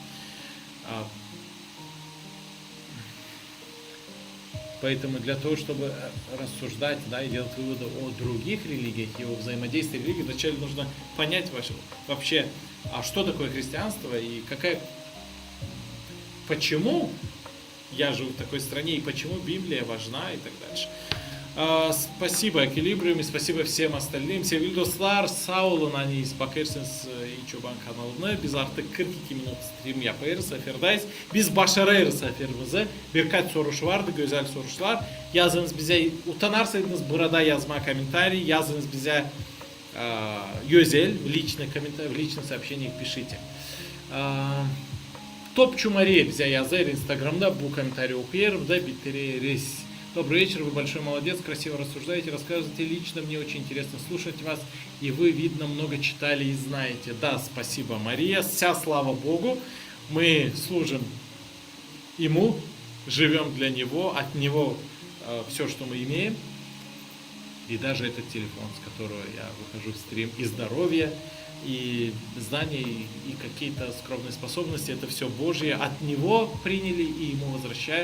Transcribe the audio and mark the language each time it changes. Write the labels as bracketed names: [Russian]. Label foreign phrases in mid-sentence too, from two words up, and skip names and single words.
[Russian] Поэтому для того, чтобы рассуждать, и делать выводы о других религиях и о взаимодействии религий, вначале нужно понять вообще, что такое христианство и почему я живу в такой стране и почему Библия важна и так дальше. Спасибо Эквилибриум и спасибо всем остальным. [Gagauz] Sevgili sağ olun bakırsınız çoban kanalına. Biz artık 42 minut stream yapıyoruz, seferdayız. Biz başarıyoruz seferimizi. Birkaç soruş vardı, güzel sorular. Yazınız bize, utanarsanız burada yazma комментарий, yazınız bize özel, [Russian] в личный комментарий, в личных сообщениях пишите. [Gagauz] Topçu Мария bize yazar Instagram'da bu комментарий okuyorum da bitiririz. [Russian] Добрый вечер, вы большой молодец, красиво рассуждаете, рассказываете лично, мне очень интересно слушать вас, и вы, видно, много читали и знаете. Да, спасибо, Мария, вся слава Богу, мы служим Ему, живем для Него, от Него все, что мы имеем, и даже этот телефон, с которого я выхожу в стрим, и здоровье, и знания, и какие-то скромные способности, это все Божье, от Него приняли и Ему возвращаем.